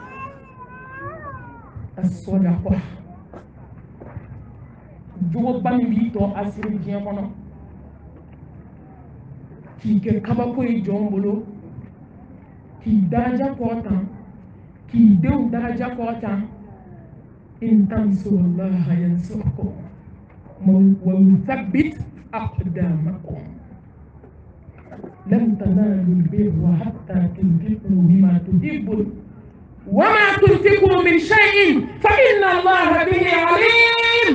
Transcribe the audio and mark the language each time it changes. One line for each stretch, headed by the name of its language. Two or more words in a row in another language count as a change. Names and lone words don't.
Bambara: a sɔnna kɔ jogoba min b'i tɔ a siri diɲɛ kɔnɔ k'i kɛ kabako ye jɔn bolo k'i daraja kɔrɔtan k'i denw daraja kɔrɔtan
Arabic: إن تنصروا الله ينصركم ويثبت أقدامكم لن تنالوا البر حتى تنفقوا مما تحبون وما تنفقوا من شيء فإن الله به عليم.